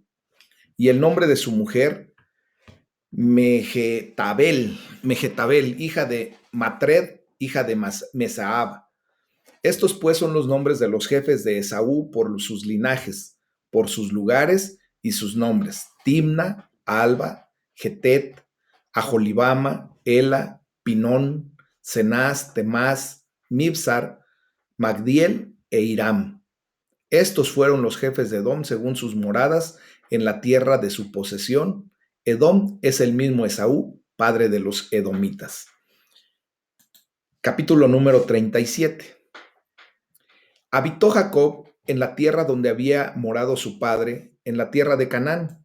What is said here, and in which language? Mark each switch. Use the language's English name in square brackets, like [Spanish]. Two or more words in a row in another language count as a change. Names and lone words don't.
[Spanish] Y el nombre de su mujer, Megetabel, hija de Matred, hija de Mesaab. Estos pues son los nombres de los jefes de Esaú por sus linajes, por sus lugares y sus nombres: Timna, Alba, Getet, Aholibama, Ela, Pinón, Cenaz, Temás, Mibsar, Magdiel e Iram. Estos fueron los jefes de Edom según sus moradas en la tierra de su posesión. Edom es el mismo Esaú, padre de los edomitas. Capítulo número 37. Habitó Jacob en la tierra donde había morado su padre, en la tierra de Canaán.